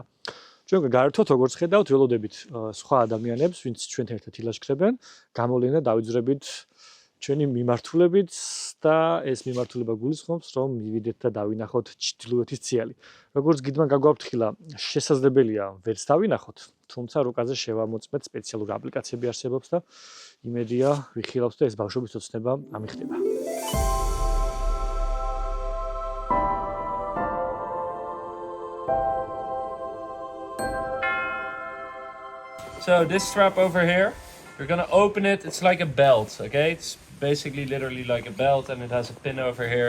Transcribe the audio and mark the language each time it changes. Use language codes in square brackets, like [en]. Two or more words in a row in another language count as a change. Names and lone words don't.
[ka] ჩვენ გაერთოთ, როგორც ხედავთ, ველოდებით სხვა ადამიანებს, ვინც ჩვენთან ერთად ილაშქრებენ, გამოვლენა დავიძრებით ჩვენი მიმართულებით და ეს მიმართულება გულისხმობს, რომ მივიდეთ და დავინახოთ ჩრდილოეთის ციალი. როგორც გიდმან გაგვაფრთხილა, შესაძლებელია ვერც დავინახოთ, თუმცა რუკაზე შევამოწმეთ სპეციალური აპლიკაციები არსებობს და იმედია ვიხილავთ და ეს ბავშვობის ოცნება ამიხდება. [en] So this strap over here, you're gonna open it, it's like a belt, okay? It's basically literally like a belt and it has a pin over here.